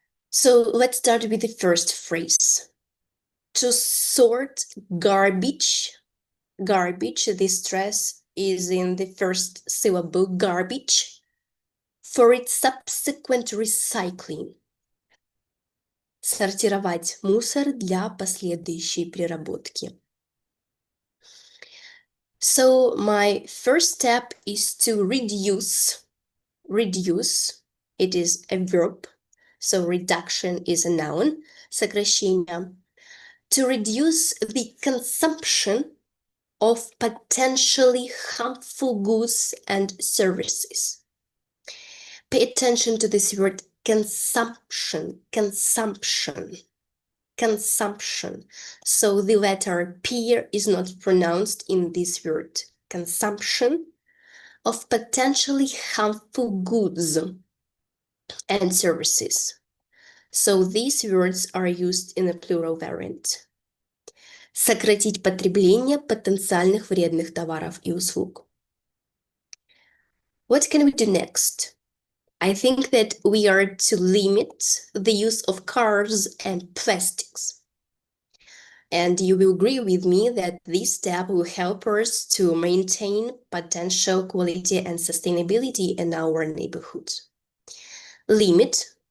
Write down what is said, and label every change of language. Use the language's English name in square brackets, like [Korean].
[English] So let's start with the first phrase. To sort garbage. Garbage, the stress is in the first syllable, garbage, for its subsequent recycling. [Russian] Сортировать мусор для последующей переработки. [English] So my first step is to reduce. Reduce, it is a verb, so reduction is a noun, сокращение. To reduce the consumption of potentially harmful goods and services. Pay attention to this word consumption, consumption, consumption. So the letter P is not pronounced in this word. Consumption of potentially harmful goods and services. So these words are used in a plural variant. [Russian] Сократить потребление потенциальных вредных товаров и услуг. [English] What can we do next? I think that we are to limit the use of cars and plastics. And you will agree with me that this step will help us to maintain potential quality and sustainability in our neighborhood. Limit.